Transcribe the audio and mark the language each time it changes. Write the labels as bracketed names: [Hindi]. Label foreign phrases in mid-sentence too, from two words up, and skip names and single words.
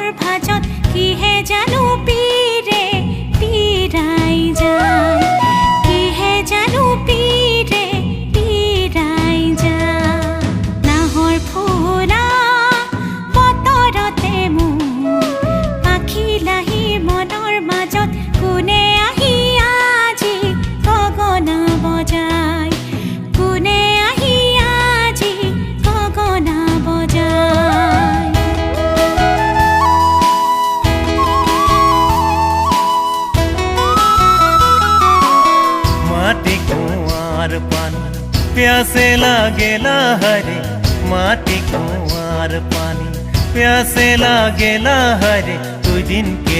[Assamese] ভাজত কিহে জানো পীৰে পীৰাই যায় কিহে জানো পীৰে পীৰাই যায় নাহৰ ফুলা বতৰতে মোৰ পাখি লাহি মনৰ মাজত কোনে আহি আজি গগনা বজায় কোনে আহি আজি গগনা বজায় [Bhojpuri] माटी कुंवार पानी प्यासे लागेला हरे माटी कुंवार पानी प्यासे लागेला हरे तू दिन के